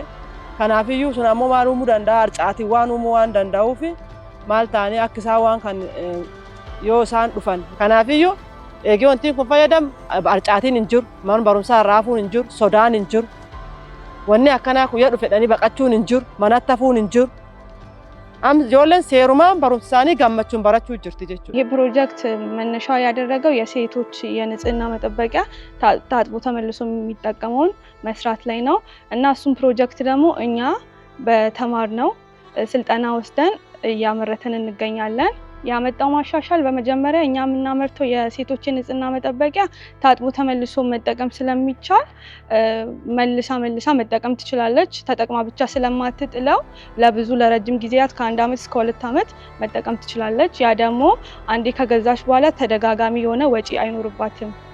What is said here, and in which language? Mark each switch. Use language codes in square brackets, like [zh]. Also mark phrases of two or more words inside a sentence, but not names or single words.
[om] Kanaafiyyuu sun ammoo maal uumuu danda'a? Harcaatii waan uumuu waan danda'uuf maal ta'anii akka isaan waan kan yoo isaan dhufan. Kanaafiyyuu eegee wanti kun fayyadam harcaatiin hin jiru, mana barumsaa raafuun hin jiru, sodaan hin jiru. Wanni akkanaa kuyya dhufedhanii baqachuun hin jiru, manatti hafuun hin jiru. Ijoolleen seerumaan barumsa isaanii gammachuun barachuu jirti jechuudha. [am] ይህ ፕሮጀክት መነሻ ያደረገው የሴቶች የንጽህና መጠበቂያ ታጥቦ ተመልሶ የሚጠቀመውን መስራት ላይ ነው እና እሱም ፕሮጀክት ደግሞ እኛ በተማርነው ስልጠና ወስደን እያመረተን እንገኛለን። ያመጣው ማሻሻል በመጀመሪያ እኛ የምናመርተው የሴቶች የንጽህና መጠበቂያ ታጥቦ ተመልሶ መጠቀም ስለሚቻል መልሳ መጠቀም ትችላለች። ተጠቅማ ብቻ ስለማትጥለው ለረጅም ጊዜያት ከ1 ዓመት እስከ 2 ዓመት መጠቀም ትችላለች። ያ ደግሞ አንዴ ከገዛች በኋላ ተደጋጋሚ የሆነ ወጪ አይኖርባትም።